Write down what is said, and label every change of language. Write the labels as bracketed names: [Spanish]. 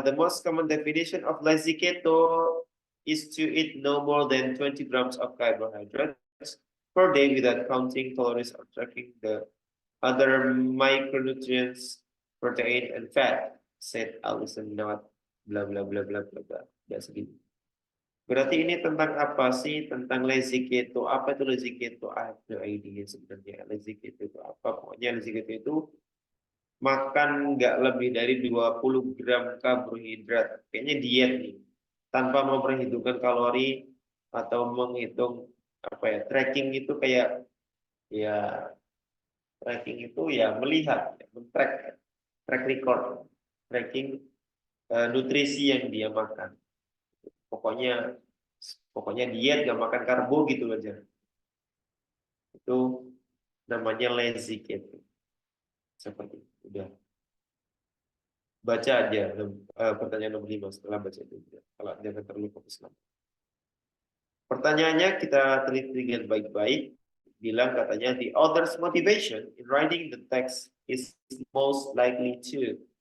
[English] The most common definition of lazy keto is to eat no more than 20 grams of carbohydrates per day without counting calories or tracking the other micronutrients, protein, and fat, said Alison Not, bla bla bla bla bla bla. [Indonesian] Segini. Berarti ini tentang apa sih? Tentang lazy keto. Apa itu lazy keto? [English] I have no idea [Indonesian] sebenarnya. Lazy keto itu apa? Pokoknya lazy keto itu makan nggak lebih dari 20 gram karbohidrat. Kayaknya diet nih. Tanpa memperhitungkan kalori atau menghitung apa ya, tracking itu kayak ya tracking itu ya melihat, ya, track record, tracking nutrisi yang dia makan. Pokoknya diet nggak makan karbo gitu aja. Itu namanya lazy keto. Seperti itu. Udah. Baca aja pertanyaan nomor 5 setelah baca itu. Kalau jangan terlalu fokus lagi. Pertanyaannya kita teliti dengan baik-baik. Bilang katanya [English] the author's motivation in writing the text is most likely to.